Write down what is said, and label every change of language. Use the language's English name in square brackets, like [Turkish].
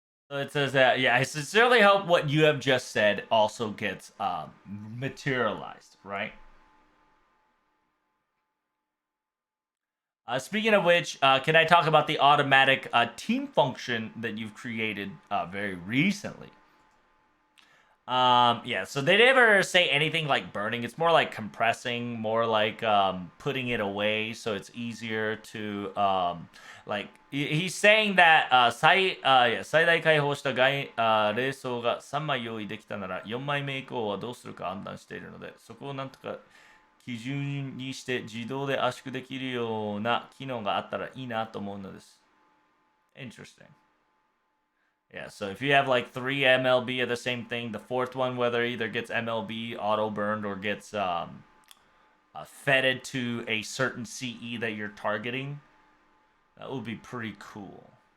[English] So it says that, yeah, I sincerely hope what you have just said also gets materialized, right? Speaking of which, can I talk about the automatic team function that you've created very recently? Yeah, so they never say anything like burning. It's more like compressing, more like putting it away so it's easier to like he's saying that [Japanese] 最大解放した冷蔵が3枚用意できたなら4枚目以降はどうするか判断しているので、そこをなんとか基準にして自動で圧縮できるような機能があったらいいなと思うのです。 [English] Interesting. Yeah, so if you have like 3 MLB of the same thing, the 4th one, whether either gets MLB auto burned or gets fetted to a certain CE that you're targeting, that would be pretty cool.